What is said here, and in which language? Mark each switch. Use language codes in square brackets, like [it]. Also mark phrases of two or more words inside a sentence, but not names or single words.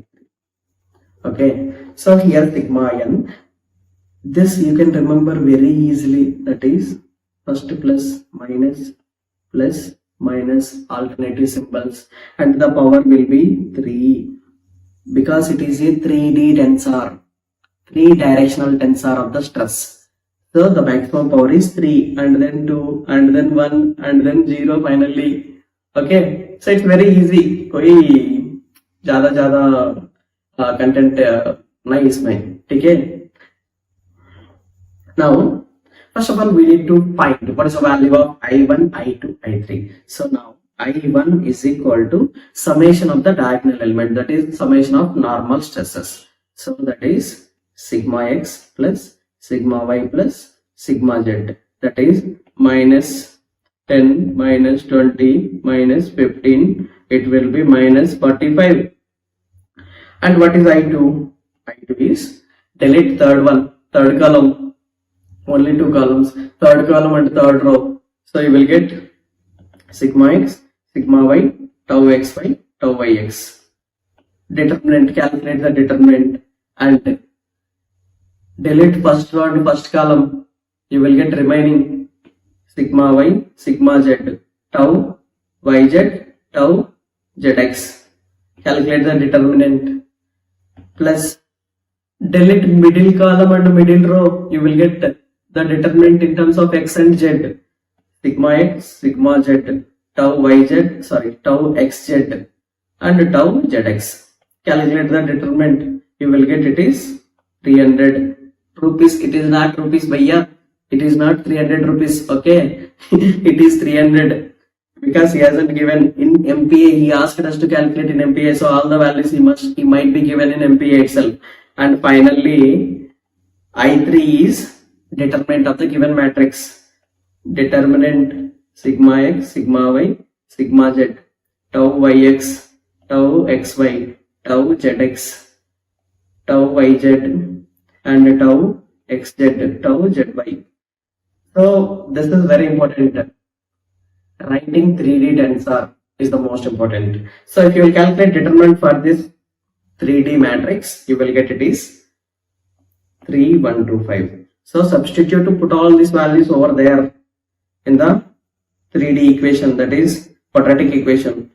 [en] Okay, so here sigma n, this you can remember very easily, that is first plus minus alternative symbols, and the power will be 3, because it is a 3D tensor, 3-directional tensor of the stress. So the maximum power is 3, and then 2, and then 1, and then 0 finally. Okay, so it's very easy. [hi] कोई ज़्यादा content नहीं इसमें, ठीक है? [en] Now, first of all, we need to find what is the value of I1, I2, I3. So now I1 is equal to summation of the diagonal element, that is summation of normal stresses. So that is sigma x plus sigma y plus sigma z, that is minus 10, minus 20, minus 15, it will be minus 45. And what is I2? I2 is, delete third column, only 2 columns, third column and third row. So you will get sigma x, sigma y, tau xy, tau yx. Determinant, calculate the determinant and delete first row and first column. You will get remaining sigma y, sigma z, tau yz, tau zx. Calculate the determinant plus delete middle column and middle row. You will get the determinant in terms of x and z. Sigma x, sigma z, tau yz, tau xz and tau zx. Calculate the determinant. You will get it is 300 rupees. It is not rupees, bhaiya. It is not 300 rupees. Okay, it is 300 because he hasn't given in MPA. He asked us to calculate in MPA, so all the values he might be given in MPA itself. And finally, I3 is determinant of the given matrix. Determinant sigma x, sigma y, sigma z, tau yx, tau xy, tau zx, tau yz, and tau xz, tau zy. So this is very important. Writing 3D tensor is the most important. So if you will calculate determinant for this 3D matrix, you will get it is 3, 1, 2, 5. So substitute to put all these values over there in the 3D equation, that is quadratic equation.